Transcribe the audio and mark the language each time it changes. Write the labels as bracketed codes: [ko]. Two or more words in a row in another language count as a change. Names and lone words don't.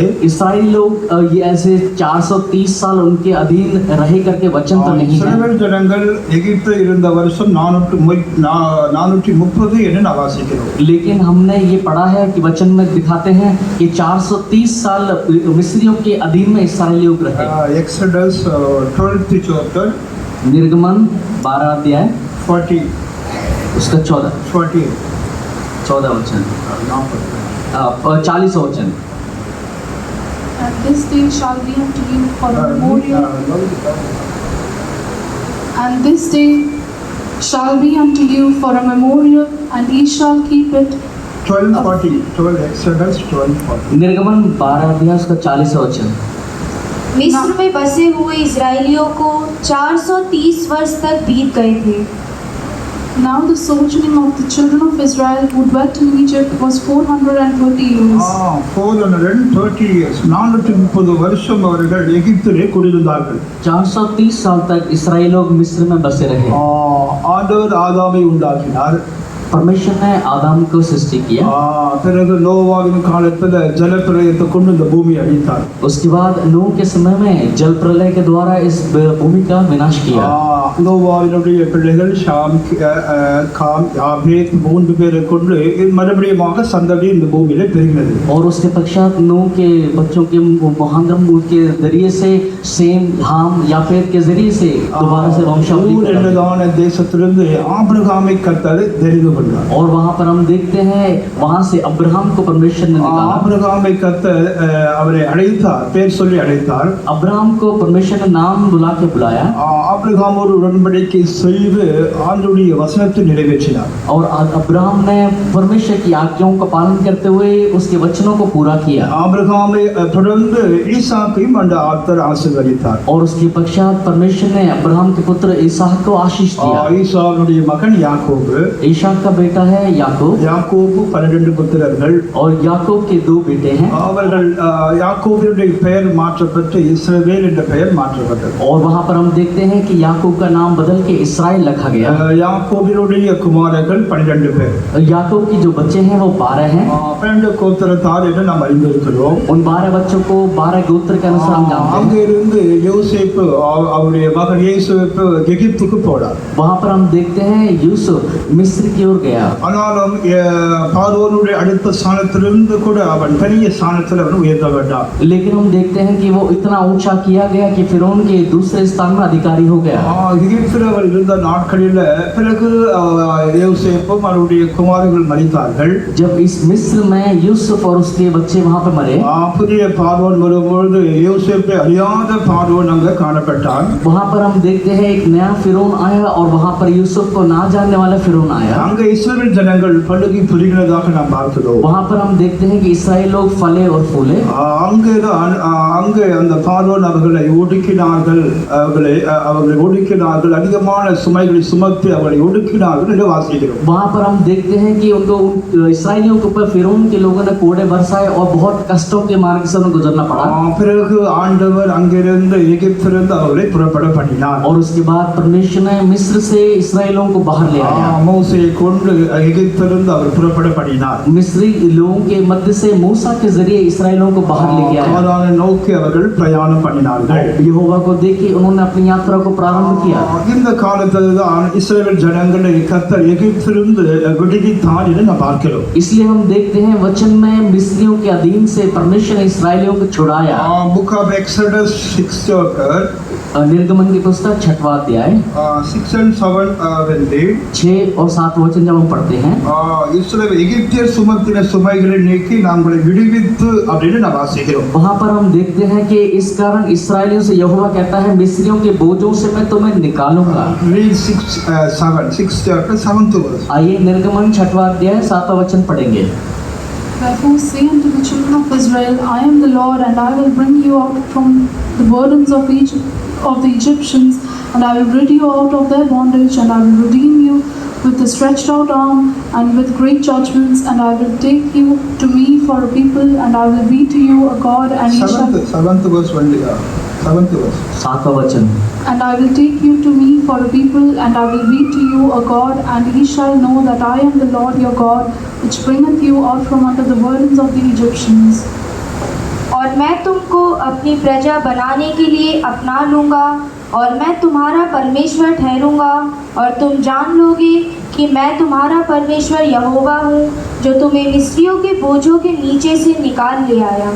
[hi] इस्राएल लोग ये ऐसे 430 साल उनके अधीन रहे करके वचन तो नहीं है। [ta] இஸ்ரவேல் ஜனங்கள் எகிப்தில் இருந்த வருஷம் 430 என்று நான் வாசிக்கிறோம். [hi] लेकिन हमने ये पढ़ा है कि वचन में दिखाते हैं कि 430 साल मिस्रियों के अधीन में इस्राएली लोग रहे। [en] एक्सोडस 12th chapter, [hi] निर्गमन 12 अध्याय 40 उसका 14 वचन 40 वचन। [en] And this day shall be unto you for a memorial. And this day shall be unto you for a memorial, and ye shall keep it. 12 Exodus 12:40. [hi] निर्गमन 12 अध्याय उसका 40 वचन। मिस्र में बसे हुए इजरायलियों को 430 वर्ष तक बीत गए थे। [en] Now the sojourning of the children of Israel who dwelt in Egypt was 430 years. 430 years. [ta] 430 வருஷம் அவர்கள் எகிப்திலே குடியிருந்தார்கள். [hi] 430 साल तक इस्राएल लोग मिस्र में बसे रहे। [ta] ஆண்டவர் ஆதாமை உண்டாக்கினார். [hi] परमेश्वर ने आदम को सृष्टि किया। [ta] பிறகு நோவாவின் காலத்தில் ஜலப்பிரளயத்தை கொண்டு இந்த பூமி அழித்தார். [hi] उसके बाद नूह के समय में जल प्रलय के द्वारा इस भूमि का विनाश किया। [ta] நோவாவினுடைய பிள்ளைகள் ஷாம், காம், யாபேத் 3 பேரை கொண்டு மறுபடியும் சந்ததி இந்த பூமியில பெருகினது. [hi] और उसके पश्चात नूह के बच्चों के मुहांदम के जरिए से सेम, हाम, याफेत के जरिए से दोबारा से वंशावली [ta] என்னதான தேசத்திலிருந்து ஆபிரகாமை கர்த்தர் தெரிந்து கொண்டார். [hi] और वहां पर हम देखते हैं वहां से अब्राहम को परमेश्वर ने निकाला। [ta] ஆபிரகாமை கர்த்தர் அவரை அழைத்தார், பேர் சொல்லி அழைத்தார். [hi] अब्राहम को परमेश्वर ने नाम बुला के बुलाया। [ta] ஆபிரகாமோடு உடன்படிக்கை செய்து ஆண்டவருடைய வசனத்தை நிறைவேற்றினார். [hi] और अब्राहम ने परमेश्वर की आज्ञाओं का पालन करते हुए उसके वचनों को पूरा किया। [ta] ஆபிரகாமை தொடர்ந்து ஈசாக்கையும் அந்த ஆண்டவர் ஆசீர்வதித்தார். [hi] और उसके पश्चात परमेश्वर ने अब्राहम के पुत्र ईसाक को आशीष दिया। [ta] ஈசாவுடைய மகன் யாக்கோபு, [hi] ईसाक का का बेटा है याकूब [ta] யாக்கோபு 12 புத்திரர்கள் [hi] और याकूब के 2 बेटे हैं [ta] அவர்கள் யாக்கோபினுடைய பெயர் மாற்றப்பட்டு இஸ்ரவேல் என்ற பெயர் மாற்றப்பட்டது [hi] और वहाँ पर हम देखते हैं कि याकूब का नाम बदल के इसराइल रखा गया [ta] யாக்கோபினுடைய குமாரர்கள் 12 பேர் [hi] याकूब की जो बच्चे हैं वो 12 हैं [ta] 12 கோத்திரத்தார் என்று நாம் அறிந்திருக்கிறோம் [hi] उन 12 बच्चों को 12 गोत्र के अनुसार हम जानते हैं [ta] அங்கிருந்து யோசேப்பு அவருடைய மகன் இயேசுவுக்கு எகிப்துக்கு போனார் [hi] वहाँ पर हम देखते हैं यूसुफ मिस्र की ओर गया [ta] ஆனாலும் பார்வோனுடைய அடுத்த ஸ்தானத்திலிருந்து கூட அவன் பெரிய ஸ்தானத்தில் அவன் உயர்த்த வேண்டாம் [hi] लेकिन हम देखते हैं कि वो इतना ऊंचा किया गया कि फिरौन के दूसरे स्थान में अधिकारी हो गया [ta] எகிப்தில் அவர் இருந்த நாட்களில் பிறகு யோசேப்பும் அவருடைய குமாரர்கள் மரித்தார்கள் [hi] जब इस मिस्र में यूसुफ और उसके बच्चे वहाँ पे मरे [ta] புதிய பார்வோன் வரும்பொழுது யோசேப்பை அறியாத பார்வோன் அங்கே காணப்பட்டான் [hi] वहाँ पर हम देखते हैं एक नया फिरौन आया और वहाँ पर यूसुफ को ना जानने वाला फिरौन आया [ta] அங்கே இஸ்ரவேல் ஜனங்கள் பழுகி புரிகிறதாக நாம் பார்க்கிறோம் [hi] वहाँ पर हम देखते हैं कि इसराइल लोग फले और फूले [ta] அங்கேதான் அங்கே அந்த பார்வோன் அவர்களை ஒடுக்கினார்கள் அவர்களை ஒடுக்கினார்கள் அதிகமான சுமைகளை சுமத்தி அவர்களை ஒடுக்கினார்கள் என்று வாசிக்கிறோம் [hi] वहाँ पर हम देखते हैं कि उनको इसराइलियों के ऊपर फिरौन के लोगों ने कोड़े बरसाए और बहुत कष्टों के मार्ग से उन्हें गुजरना पड़ा [ta] பிறகு ஆண்டவர் அங்கிருந்து எகிப்திலிருந்து அவர்களை புறப்பட பண்ணினார் [hi] और उसके बाद परमेश्वर ने मिस्र से इसराइलों को बाहर ले आया [ta] மோசேயை கொண்டு எகிப்திலிருந்து அவர் புறப்பட பண்ணினார் [hi] मिस्री लोगों के मध्य से मूसा के जरिए इसराइलों को बाहर ले गया [ta] கானானை நோக்கி அவர்கள் பிரயாணம் பண்ணினார்கள் [hi] यहोवा को देखी उन्होंने अपनी यात्रा को प्रारंभ किया [ta] இந்த காலத்தில் தான் இஸ்ரவேல் ஜனங்களை கர்த்தர் எகிப்திலிருந்து விடுவித்தார் என்று நாம் பார்க்கிறோம் [hi] इसलिए हम देखते हैं वचन में मिस्रियों के अधीन से परमेश्वर ने इसराइलियों को छुड़ाया [en] Book of Exodus 6 chapter [hi] निर्गमन की पुस्तक 6वां अध्याय [en] 6 and 7 when they [hi] 6 और 7 वचन जब हम पढ़ते हैं [ta] இஸ்ரவேல் எகிப்தியர் சுமத்தின சுமைகளை நீக்கி நாங்களை விடுவித்து அப்படின்னு நாம் வாசிக்கிறோம் [hi] वहाँ पर हम देखते हैं कि इस कारण इसराइलियों से यहोवा कहता है मिस्रियों के बोझों से मैं तुम्हें निकालूंगा [en] read 6 chapter 7th verse [hi] आइए निर्गमन 6वां अध्याय 7वां वचन पढ़ेंगे [en] Therefore say unto the children of Israel, I am the Lord, and I will bring you out from the burdens of Egypt, of the Egyptians, and I will rid you out of their bondage, and I will redeem you with a stretched out arm and with great judgments, and I will take you to me for a people, and I will be to you a God, and ye shall... 7th verse only 7th verse [hi] 7वां वचन [en] And I will take you to me for a people, and I will be to you a God, and ye shall know that I am the Lord your God, which bringeth you out from under the burdens of the Egyptians. [hi] और मैं तुमको अपनी प्रजा बनाने के लिए अपना लूँगा और मैं तुम्हारा परमेश्वर ठहरूंगा और तुम जान लोगे कि मैं तुम्हारा परमेश्वर यहोवा हूँ जो तुम्हें मिस्रियों के बोझों के नीचे से निकाल ले आया